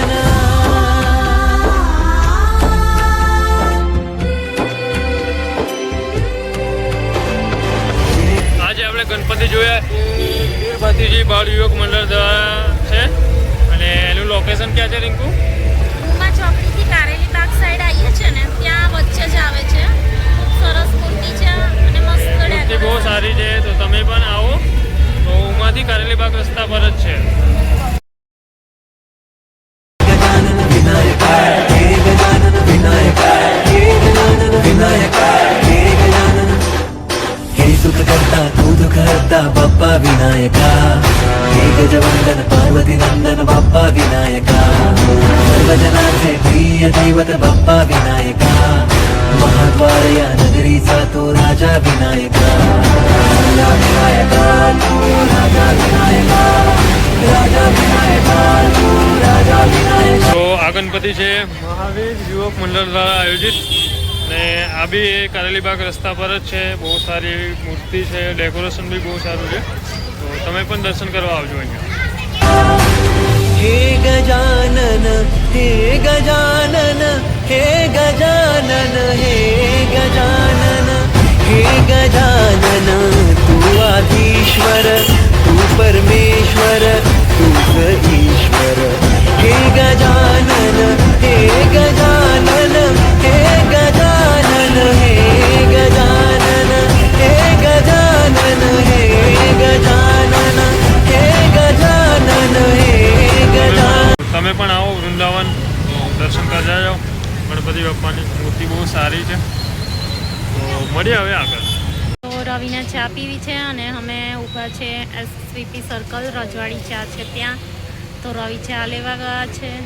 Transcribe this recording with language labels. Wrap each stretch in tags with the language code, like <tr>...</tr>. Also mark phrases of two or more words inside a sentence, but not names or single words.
<gu>આજે આપણે ગણપતિ જોયા એ ભાતીજી બાળ યુવક મંડળ દ્વારા છે અને એનું લોકેશન ક્યાં છે રિંકુ? ઉમા ચોકડીથી કારેલી બાગ સાઈડ આવીએ છીએ ને ત્યાં વચ્ચે જ આવે છે. સરસ મૂર્તિ છે અને મસ્ત મૂર્તિ બહુ ડેકોરેશન. સારી છે. તો તમે પણ આવો તો ઉમાથી કારેલી બાગ રસ્તા પર જ છે.</gu> <mr>गजानन विनायका हे गजानन विनायका हे गजानन विनायका हे गजानन हे सुख करता तू दुख हरता बाप्पा विनायका हे गजवंदन पार्वती नंदन बाप्पा विनायका सर्वजनांचे प्रिय दैवत बाप्पा विनायका महाद्वारया नगरीचा तो राजा विनायका राजा विनायका तू राजा विनायका राजा विनायका तू राजा विनायका.</mr> <gu>તો આ ગણપતિ છે મહાવીર યુવક મંડળ દ્વારા આયોજિત ને આ બી એ કારેલી બાગ રસ્તા પર જ છે. બહુ સારી એવી મૂર્તિ છે. ડેકોરેશન બી બહુ સારું છે. તો તમે પણ દર્શન કરવા આવજો અહીંયા.</gu> <mr>हे गजानन हे गजानन हे गजानन हे गजानन हे गजानन तू आदिश्वर तू परमेश्वर तू ईश्वर. हे गजानन हे गजानन हे गजानन हे गजानन हे गजानन हे गजानन हे गजानन हे गजानन.</mr> <gu>તમે પણ આવો વૃંદાવન તો દર્શન કરવા જાઓ. ગણપતિ બાપાની મૂર્તિ બહુ સારી છે. તો મળીએ હવે આગળ. તો રવિને ચા પીવી છે અને અમે ઊભા છે SVP સર્કલ રજવાડી ચા છે ત્યાં. તો રવિ ચા લેવા ગયા છે.</gu>